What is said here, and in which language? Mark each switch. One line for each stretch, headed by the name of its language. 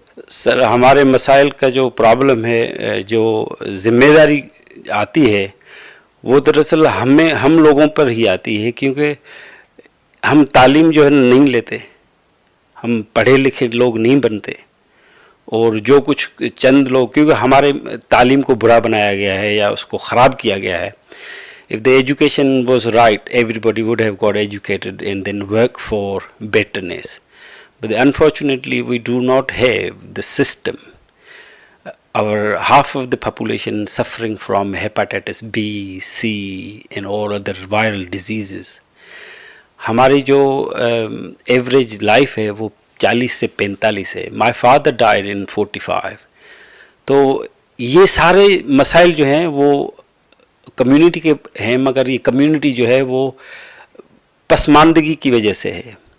Urdu: سر ہمارے مسائل کا جو پرابلم ہے، جو ذمہ داری آتی ہے وہ دراصل ہم لوگوں پر ہی آتی ہے کیونکہ ہم تعلیم جو ہے نہیں لیتے، ہم پڑھے لکھے لوگ نہیں بنتے. اور جو کچھ چند لوگ، کیونکہ ہمارے تعلیم کو برا بنایا گیا ہے یا اس کو خراب کیا گیا ہے.
English: If the education was right, everybody would have got educated and then work for betterness. But unfortunately, we do not have the system. Our half of the population suffering from hepatitis B, C, and all other viral diseases.
Urdu: ہماری جو average life ہے وہ 40 سے 45 ہے.
English: My father died in 45.
Urdu: تو یہ سارے مسائل جو ہیں وہ کمیونٹی کے ہیں، مگر یہ کمیونٹی جو ہے وہ پسماندگی کی وجہ سے ہے.